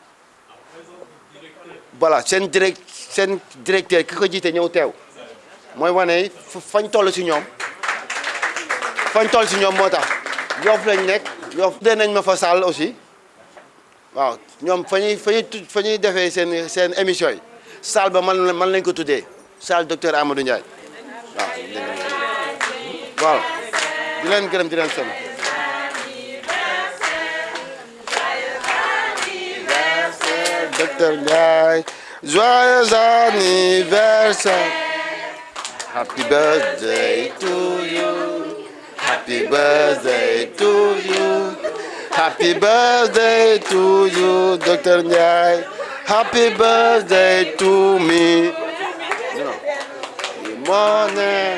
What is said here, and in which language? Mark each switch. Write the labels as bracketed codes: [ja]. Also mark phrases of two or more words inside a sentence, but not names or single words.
[wo] voilà seen directeur ki ko jiite ñëw teew mooy wane fañ toll si ñoom moo tax Yoff lañ nekk Yoff tuddee nañ ma fa [fr] salle aussi [wo] waaw ñoom fa ñuy defee seen émission yi salle ba man lañ ko tuddee salle docteur Amadou Ndiaye waaw di leen gërëm di leen sant. Docteur Ndiaye, [fr] joyeux anniversaire. [en] Happy birthday to you. Happy birthday to you. Happy birthday to you, Docteur Ndiaye. Happy birthday to me. Morning.